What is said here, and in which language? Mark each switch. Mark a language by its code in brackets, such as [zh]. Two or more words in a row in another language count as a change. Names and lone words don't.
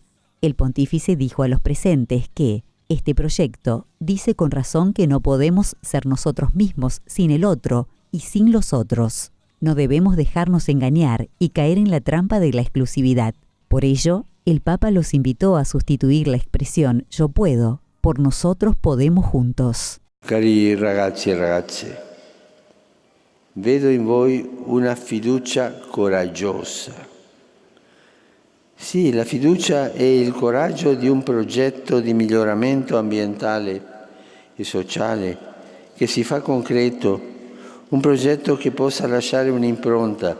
[es] El pontífice dijo a los presentes que este proyecto dice con razón que no podemos ser nosotros mismos sin el otro y sin los otros. No debemos dejarnos engañar y caer en la trampa de la exclusividad. Por ello, el Papa los invitó a sustituir la expresión «yo puedo» por «nosotros podemos juntos». [it] Cari ragazzi e ragazze, vedo in voi una fiducia coraggiosa. Sì, la fiducia è il coraggio di un progetto di miglioramento ambientale e sociale che si fa concreto, un progetto che possa lasciare un'impronta.